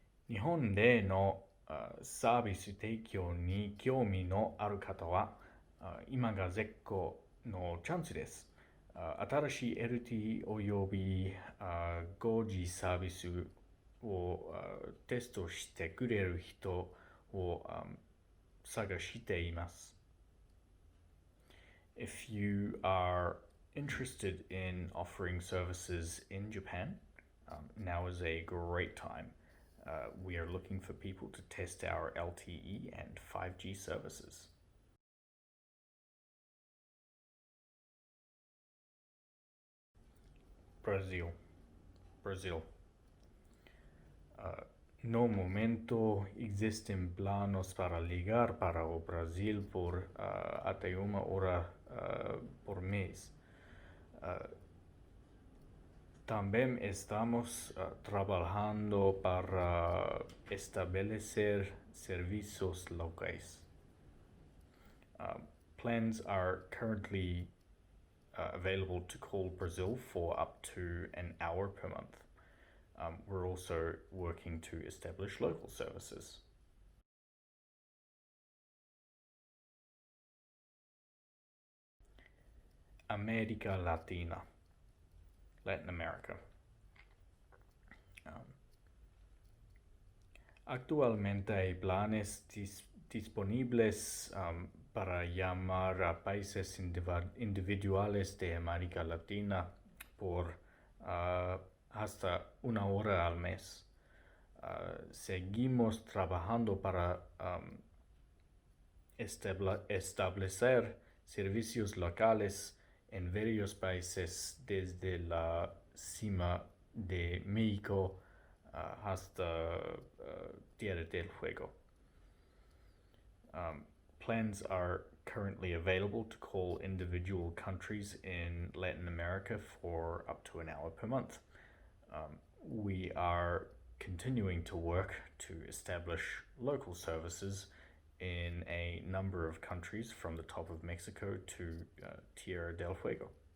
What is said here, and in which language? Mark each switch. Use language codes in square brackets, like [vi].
[ja] 日本でのサービス提供に興味のある方は、今が絶好のチャンスです。新しい LTE および 5G サービスをテストしてくれる人を探しています。 [en] If you are interested in offering services in Japan, now is a great time. We are looking for people to test our LTE and 5G services. Brazil. [pt] No momento existen planos para ligar para o Brasil por hasta 1 hora por mes. [es] También estamos trabajando para establecer servicios locales. [en] Plans are currently available to call Brazil for up to an hour per month. We're also working to establish local services. [es] América Latina. [en] Latin America. [es] Actualmente hay planes disponibles para llamar a países individuales de América Latina por hasta 1 hora al mes. Seguimos trabajando para establecer servicios locales en varios países desde la cima de México hasta Tierra del Fuego. [en] Plans are currently available to call individual countries in Latin America for up to an hour per month. We are continuing to work to establish local services in a number of countries from the top of Mexico to Tierra del Fuego.